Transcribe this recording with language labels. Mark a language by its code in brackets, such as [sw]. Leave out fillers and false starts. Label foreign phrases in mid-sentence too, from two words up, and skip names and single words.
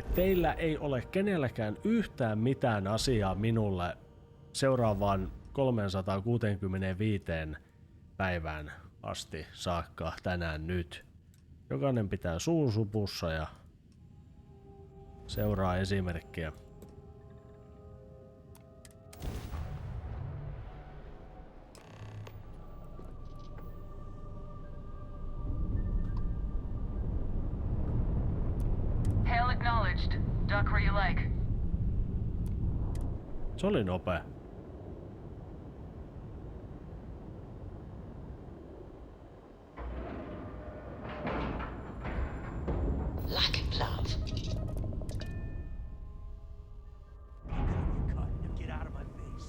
[fi] Teillä ei ole kenelläkään yhtään mitään asiaa minulle seuraavaan 365 päivään asti saakka tänään nyt. Jokainen pitää suun supussa ja seuraa esimerkkiä. [en] Hail acknowledged. Dock where you like. [fi] Se oli nopea. [en] Like love. Get out of my face.